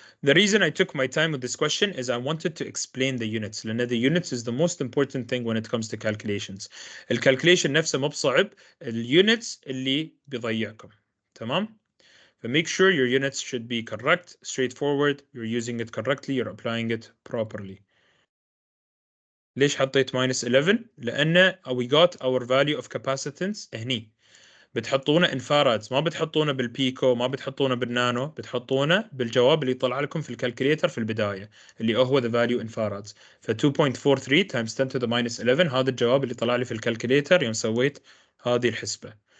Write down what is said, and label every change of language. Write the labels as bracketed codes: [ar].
[en] The reason I took my time with this question is I wanted to explain the units, [ar] لأن [en] the units is the most important thing when it comes to calculations. [ar] الكالكوليشن نفسه مو بصعب، الunits اللي بيضيعكم. تمام؟ [en] So make sure your units should be correct, straightforward, you're using it correctly, you're applying it properly. [ar] ليش حطيت [en] minus 11؟ [ar] لأن [en] we got our value of capacitance [ar] هني. بتحطونه [en] in farads، [ar] ما بتحطونه بالبيكو، ما بتحطونه بالنانو، بتحطونه بالجواب اللي طلع لكم في الكالكوليتر في البداية اللي هو [en] the value in farads. [ar] ف 2.43 [en] times 10 to the minus 11 [ar] هذا الجواب اللي طلع لي في الكالكوليتر يوم سويت هذه الحسبة.